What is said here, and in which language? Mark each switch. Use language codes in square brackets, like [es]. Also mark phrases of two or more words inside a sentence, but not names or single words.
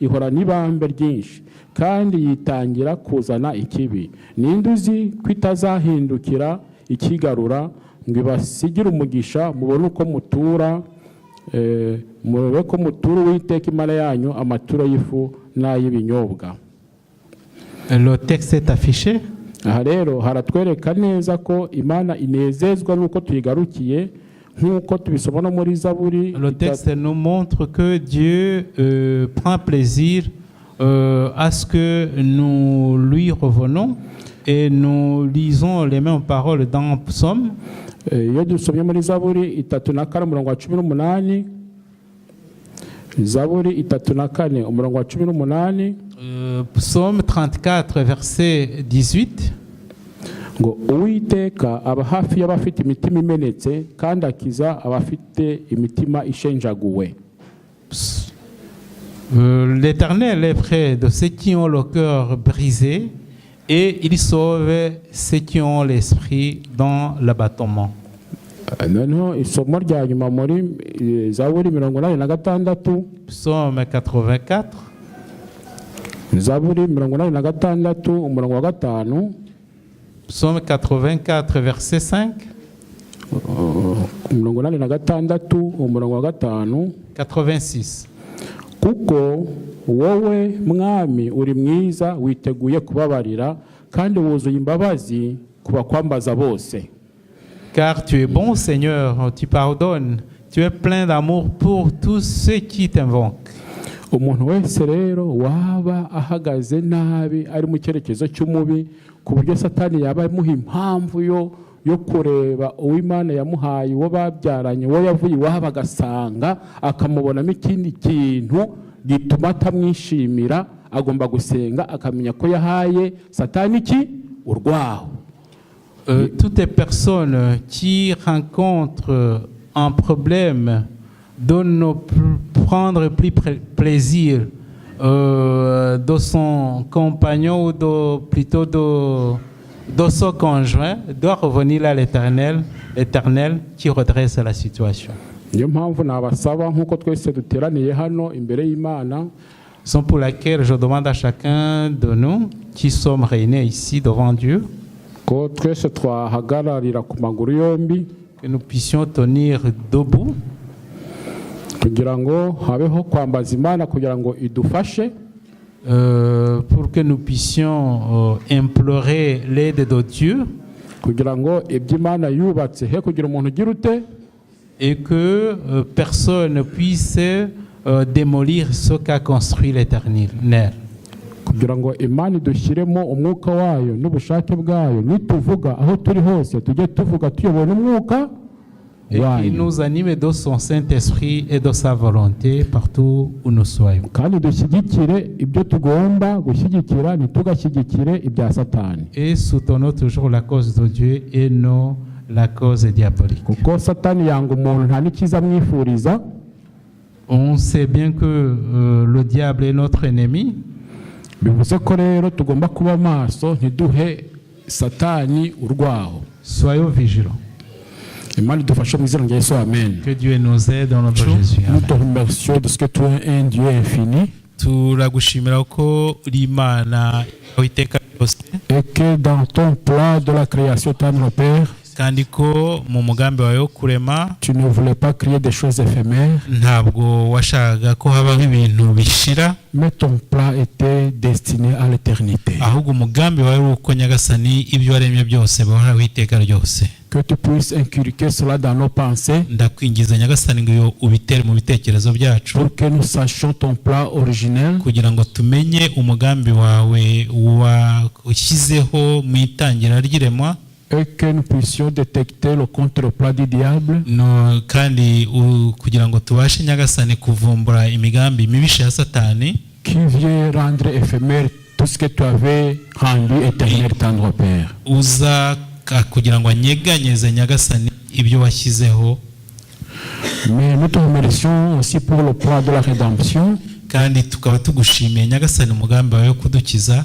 [rw] ihora n'ibambe ryinshi kandi yitangira kuzana ikibi. Ninde uzi ko itazahindukira ikigarura ngo ibasigire umugisha mubone uko mutura murebe ko mutura Uwiteka Imana yanyu amaturo y'ifu n'ay'ibinyobwa. [fr] Le texte est affiché. [rw] Aha rero haratwereka neza ko Imana inezezwa nuko tuyigarukiye nk'uko tubisoma no muri Zaburi. [fr] Le texte nous montre que Dieu prend plaisir à ce que nous lui revenons et nous lisons les mêmes paroles dans Psaume. [rw] Iyo dusomye muri Zaburi 34:18, Zaburi 34:18, [fr] Psaume 34 verset 18, [rw] ngo Uwiteka aba hafi y'abafite imitima imenetse kandi akiza abafite imitima ishenjaguwe. [fr] L'Éternel est près de ceux qui ont le cœur brisé et il sauve ceux qui ont l'esprit dans l'abattement. [rw] Noneho isomo rya nyuma muri Zaburi 86, [fr] Psaume 84, [rw] Zaburi 86:5, [fr] Psaume 84 verset 5, 86:5, 86. [rw] kuko wowe mwami uri mwiza witeguye kubabarira kandi wuzuye imbabazi kubakwambaza bose. [fr] Car tu es bon, Seigneur, tu pardonnes, tu es plein d'amour pour tous ceux qui t'invoquent. [rw] Umuntu wese rero waba ahagaze nabi ari mu cyerekezo cy'umubi ku buryo Satani yaba amuha impamvu yo kureba Uwimana yamuhaye uwo babyaranye uwo yavuye iwabo agasanga akamubonamo ikindi kintu gituma atamwishimira, agomba gusenga akamenya ko yahaye Satani iki urwaho. [fr] Toutes les personnes qui rencontrent un problème doivent prendre plus plaisir de son compagnon ou plutôt de son conjoint, doit revenir à l'Éternel qui redresse la situation. [rw] Niyo mpamvu nabasaba nk'uko twese duteraniye hano imbere y'Imana, [fr] c'est pour laquelle je demande à chacun de nous qui sommes réunis ici devant Dieu [rw] ko twese twahagararira ku maguru yombi, [fr] que nous puissions tenir debout [rw] kugira ngo habeho kwambaza Imana kugira ngo idufashe, [fr] pour que nous puissions implorer l'aide de Dieu, [rw] kugira ngo ibyo Imana yubatse he kugira umuntu ugira ute, [fr] et que personne puisse démolir ce qu'a construit l'Éternel. [rw] kugira ngo Imana idushyiremo umwuka wayo n'ubushake bwayo, nituvuga aho turi hose tujye tuvuga tuyobora umwuka [fr] et qui nous anime de son Saint-Esprit et de sa volonté partout où nous soyons. [rw] kandi dushyigikire ibyo tugomba gushyigikira, ntitugashyigikire ibya Satani, [fr] Et soutenons toujours la cause de Dieu et non la cause diabolique. [rw] kuko Satani yanga umuntu nta n'ikiza amwifuriza. [fr] On sait bien que le diable est notre ennemi. [rw] Bivuze ko rero tugomba kuba maso ntiduhe Satani urwaho. [fr] Soyons vigilants. [rw] Imana idufashe mu izina rya Yesu, amen. [fr] Que Dieu nous aide dans notre Jésus. Nous te remercions de ce que tu es un Dieu infini [rw] Turagushimira ko uri Imana witeka byose, [fr] et que dans ton plan de la création, tendre Père, [rw] kandi ko mu mugambi wawe wo kurema [fr] tu ne voulais pas créer des choses éphémères, [rw] ntabwo washakaga ko habaho ibintu bishira, [fr] mais ton plan était destiné à l'éternité. [rw] ahubwo umugambi wawe w'uko Nyagasani ibyo waremye byose bahora witeka ryose. [fr] Que tu puisses inculquer cela dans nos pensées [rw] Ndakwingiza Nyagasani ngo ubitere mu bitekerezo byacu, [fr] pour que nous sachions ton plan originel [rw] kugira ngo tumenye umugambi wawe washyizeho mu itangira ry'iremwa, [fr] et que nous puissions détecter le contre-plan du diable [rw] no kandi kugira ngo tubashe Nyagasani kuvumbura imigambi mibisha ya Satani [fr] qui vient rendre éphémère tout ce que tu avais rendu éternel, tendre Père. [rw] uza kugira ngo anyeganyeze Nyagasani ibyo washyizeho. [fr] Mais nous te remercions aussi pour le plan de la rédemption, [rw] kandi tukaba tugushimiye Nyagasani umugambi wawe wo kudukiza,